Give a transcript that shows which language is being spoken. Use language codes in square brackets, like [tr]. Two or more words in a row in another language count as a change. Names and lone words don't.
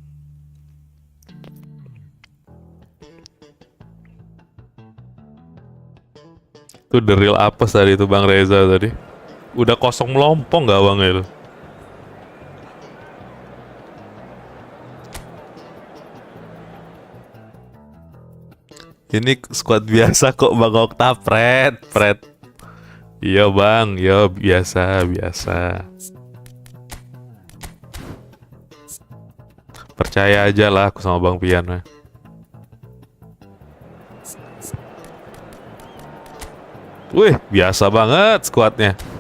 [id] Itu [en] the real apes [id] tadi itu Bang Reza tadi. Udah kosong melompong gawangnya itu. Ini squad biasa kok Bang Okta, Fred. Iya Bang, yo biasa. Percaya aja lah aku sama Bang Pian. Wih, biasa banget squadnya.